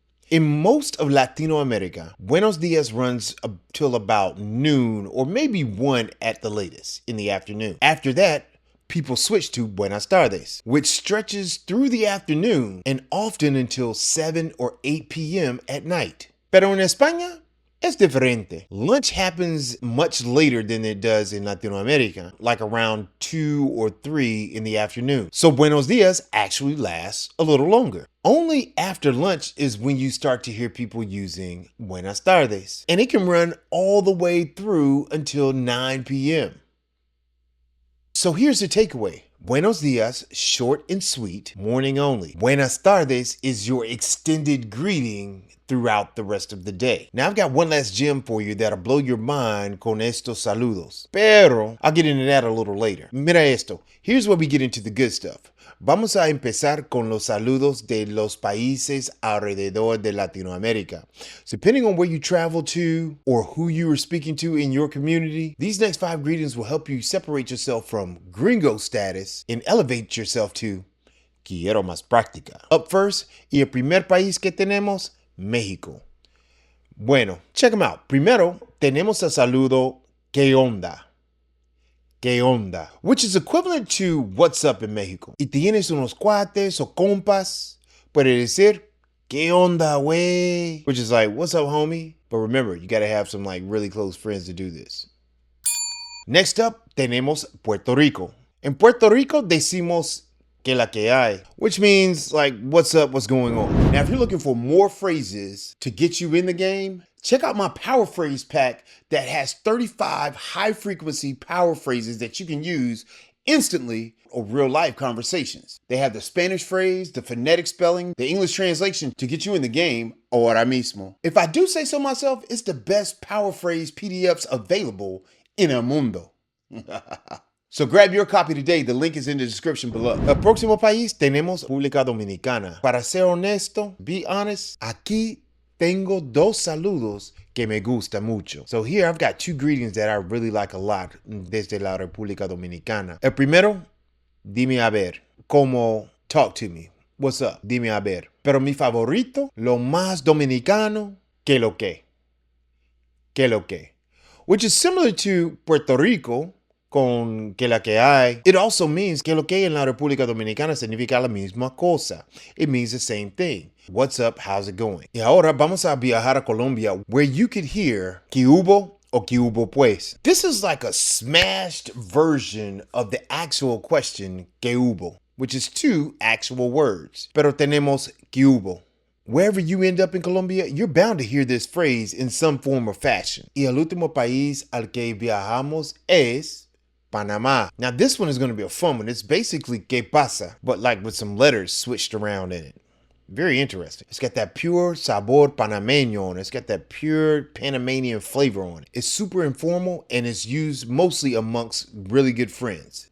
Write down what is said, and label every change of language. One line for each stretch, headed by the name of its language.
English: In most of Latino America, buenos días runs till about noon or maybe 1 at the latest in the afternoon. After that, people switch to buenas tardes, which stretches through the afternoon and often until 7 or 8 p.m. at night.
Spanish: Pero en España, es diferente.
English: Lunch happens much later than it does in Latino America, like around 2 or 3 in the afternoon. So buenos días actually lasts a little longer. Only after lunch is when you start to hear people using buenas tardes, and it can run all the way through until 9 p.m. So here's the takeaway. Buenos días, short and sweet, morning only. Buenas tardes is your extended greeting throughout the rest of the day. Now I've got one last gem for you that'll blow your mind
Spanish: con estos saludos.
English: Pero I'll get into that a little later.
Spanish: Mira esto.
English: Here's where we get into the good stuff.
Spanish: Vamos a empezar con los saludos de los países alrededor de Latinoamérica.
English: So depending on where you travel to or who you are speaking to in your community, these next 5 greetings will help you separate yourself from Gringo status and elevate yourself to
Spanish: quiero más práctica.
English: Up first,
Spanish: y el primer país que tenemos, México. Bueno,
English: check them out.
Spanish: Primero, tenemos el saludo ¿qué onda? ¿Qué onda?
English: Which is equivalent to what's up in Mexico.
Spanish: Y tienes unos cuates o compas, puede decir ¿qué onda, güey?
English: Which is like, what's up, homie? But remember, you gotta have some like really close friends to do this. Next up,
Spanish: tenemos Puerto Rico. En Puerto Rico decimos que la que hay,
English: which means like, what's up, what's going on. Now, if you're looking for more phrases to get you in the game, check out my power phrase pack that has 35 high frequency power phrases that you can use instantly or real life conversations. They have the Spanish phrase, the phonetic spelling, the English translation to get you in the game
Spanish: ahora mismo.
English: If I do say so myself, it's the best power phrase PDFs available in
Spanish: el mundo.
English: So grab your copy today. The link is in the description below.
Spanish: El próximo país tenemos República Dominicana. Para ser honesto,
English: be honest,
Spanish: aquí tengo dos saludos que me gusta mucho.
English: So here I've got two greetings that I really like a lot
Spanish: desde la República Dominicana. El primero, dime a ver, como
English: talk to me. What's up?
Spanish: Dime a ver. Pero mi favorito, lo más dominicano, que lo que. Que lo que.
English: Which is similar to
Spanish: Puerto Rico, con que la que hay.
English: It also means
Spanish: que lo que en la República Dominicana significa la misma cosa.
English: It means the same thing. What's up? How's it going?
Spanish: Y ahora vamos a viajar a Colombia,
English: where you could hear
Spanish: que hubo o que hubo pues.
English: This is like a smashed version of the actual question
Spanish: que hubo,
English: which is two actual words.
Spanish: Pero tenemos que hubo.
English: Wherever you end up in Colombia, you're bound to hear this phrase in some form or fashion.
Spanish: Y el último país al que viajamos es Panama.
English: Now this one is going to be a fun one. It's basically
Spanish: que pasa,
English: but like with some letters switched around in it. Very interesting. It's got that pure
Spanish: sabor panameño
English: on it. It's got that pure Panamanian flavor on it. It's super informal and it's used mostly amongst really good friends.